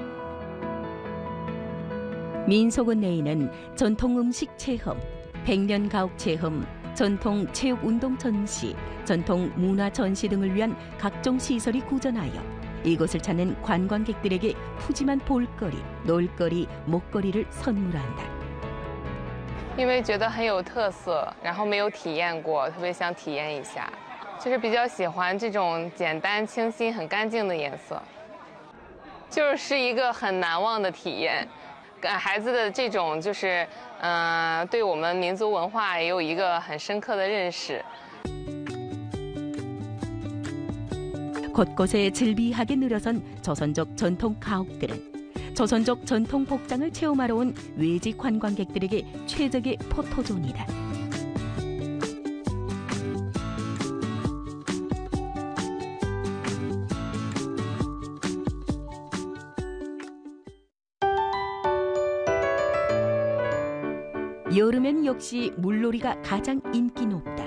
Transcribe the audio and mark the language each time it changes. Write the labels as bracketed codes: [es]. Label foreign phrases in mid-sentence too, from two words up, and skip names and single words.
[ko] 민속원 내에는 전통 음식 체험, 백년 가옥 체험, 전통 체육 운동 전시, 전통 문화 전시 등을 위한 각종 시설이 구전하여 이곳을 찾는 관광객들에게 푸짐한 볼거리, 놀거리, 먹거리를 선물한다. [zh] 因为觉得很有特色，然后没有体验过，特别想体验一下。就是比较喜欢这种简单、清新、很干净的颜色，就是一个很难忘的体验。孩子的这种就是，对我们民族文化也有一个很深刻的认识。 [ko] 곳곳에 즐비하게 늘어선 조선족 전통 가옥들은 조선족 전통 복장을 체험하러 온 외지 관광객들에게 최적의 포토존이다. 여름엔 역시 물놀이가 가장 인기 높다.